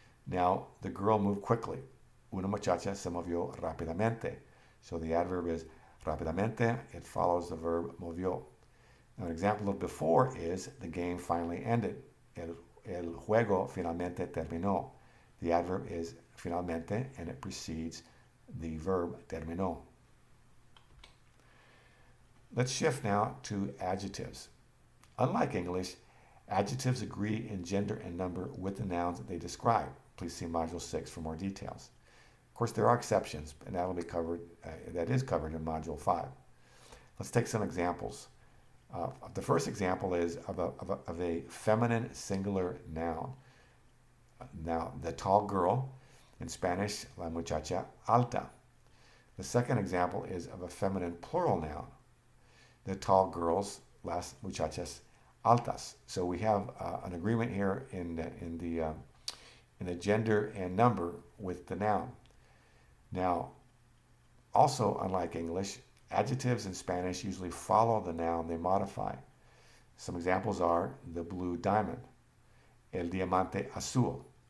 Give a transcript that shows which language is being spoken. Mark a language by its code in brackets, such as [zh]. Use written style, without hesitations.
[en] Now, the girl moved quickly. [es] Una muchacha se movió rápidamente. [en] So the adverb is rápidamente. It follows the verb movió. Now, an example of before is the game finally ended. [es] El juego finalmente terminó. [en] The adverb is finalmente, and it precedes the verb terminó. Let's shift now to adjectives. Unlike English, adjectives agree in gender and number with the nouns that they describe. Please see Module 6 for more details. Of course, there are exceptions, and that is covered in Module 5. Let's take some examples. The first example is of a feminine singular noun. Now, the tall girl, in Spanish, [es] la muchacha alta. [en] The second example is of a feminine plural noun. The tall girls, [es] las muchachas altas. [en] So we have an agreement here in the gender and number with the noun. Now, also unlike English, adjectives in Spanish usually follow the noun they modify. Some examples are the blue diamond, [es] el diamante azul.